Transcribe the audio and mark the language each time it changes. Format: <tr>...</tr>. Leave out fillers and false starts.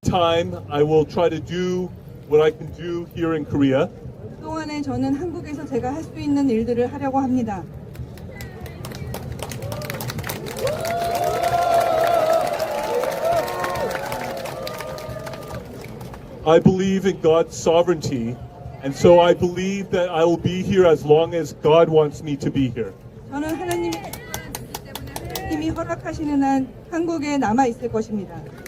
<en>Time, I will try to do what I can do here in Korea.</en> <ko>그동안에 저는 한국에서 제가 할 수 있는 일들을 하려고 합니다.</ko> <en>I believe in God's sovereignty, and so I believe that I will be here as long as God wants me to be here.</en> <ko>저는 하나님이 허락하시는 한 한국에 남아 있을 것입니다.</ko>